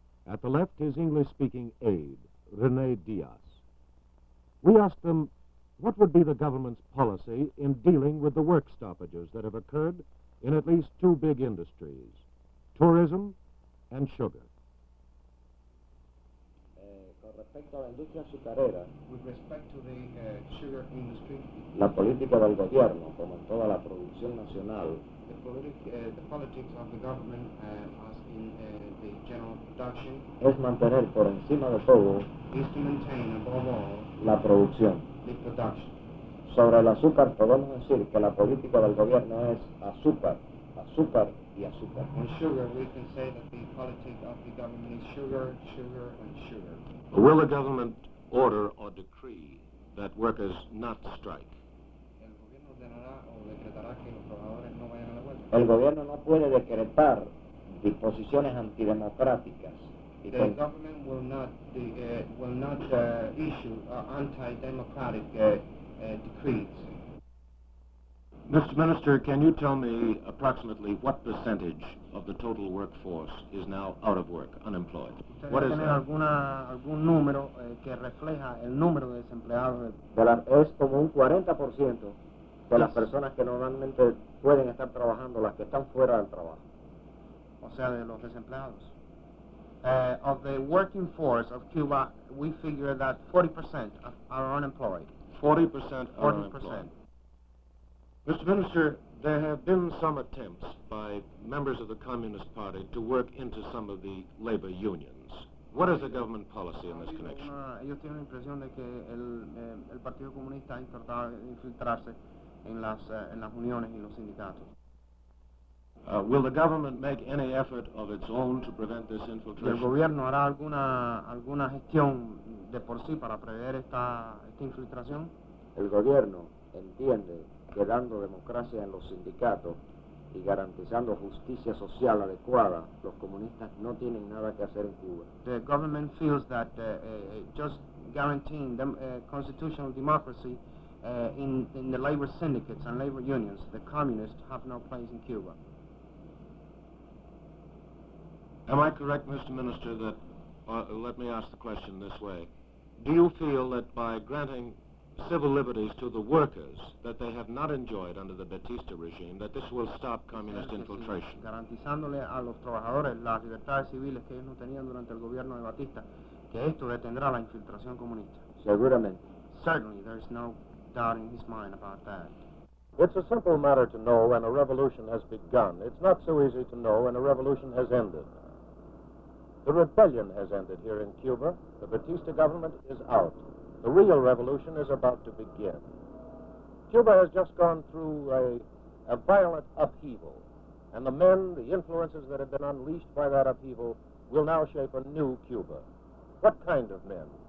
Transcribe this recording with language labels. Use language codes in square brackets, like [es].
[en] At the left, his English-speaking aide, Rene Diaz. We asked them what would be the government's policy in dealing with the work stoppages that have occurred in at least two big industries, tourism and sugar. [es] Respecto a la industria azucarera, [en] with respect to the sugar industry, [es] la política del gobierno, como en toda la producción nacional, [en] the politics of the government, as in the general production, [es] es mantener por encima de todo [en] is to maintain above all [es] la producción. [en] the production. [es] Sobre el azúcar podemos decir que la política del gobierno es azúcar, azúcar y azúcar. [en] On sugar, we can say that the politic of the government is sugar, sugar, and sugar. Will the government order or decree that workers not strike? [es] El gobierno ordenará o decretará que los trabajadores no vayan a la huelga. El gobierno no puede decretar disposiciones antidemocráticas. [en] The government will not issue anti-democratic decrees. Mr. Minister, can you tell me approximately what percentage of the total workforce is now out of work, unemployed? What is that? [es] algún número que refleja el número de desempleados? Es como un 40% de las personas que normalmente pueden estar trabajando, las que están fuera del trabajo. O sea, de los desempleados. [en] Of the working force of Cuba, we figure that 40% are unemployed. 40% are unemployed. Mr. Minister, there have been some attempts by members of the Communist Party to work into some of the labor unions. What is the government policy in this connection? [es] Ellos tienen la impresión de que el Partido Comunista ha intentado infiltrarse en las uniones y los sindicatos. [en] Will the government make any effort of its own to prevent this infiltration? [es] ¿El gobierno hará alguna gestión de por sí para prever esta infiltración? El gobierno entiende que dando democracia en los sindicatos y garantizando justicia social adecuada, los comunistas no tienen nada que hacer en Cuba. [en] The government feels that just guaranteeing constitutional democracy in the labor syndicates and labor unions, the communists have no place in Cuba. Am I correct, Mr. Minister, that, let me ask the question this way, do you feel that by granting civil liberties to the workers that they have not enjoyed under the Batista regime, that this will stop communist infiltration? [es] Garantizándole a los trabajadores las libertades civiles que ellos no tenían durante el gobierno de Batista, que esto detendrá la infiltración comunista. Seguramente. [en] Certainly, there's no doubt in his mind about that. It's a simple matter to know when a revolution has begun. It's not so easy to know when a revolution has ended. The rebellion has ended here in Cuba. The Batista government is out. The real revolution is about to begin. Cuba has just gone through a violent upheaval, and the men, the influences that have been unleashed by that upheaval will now shape a new Cuba. What kind of men?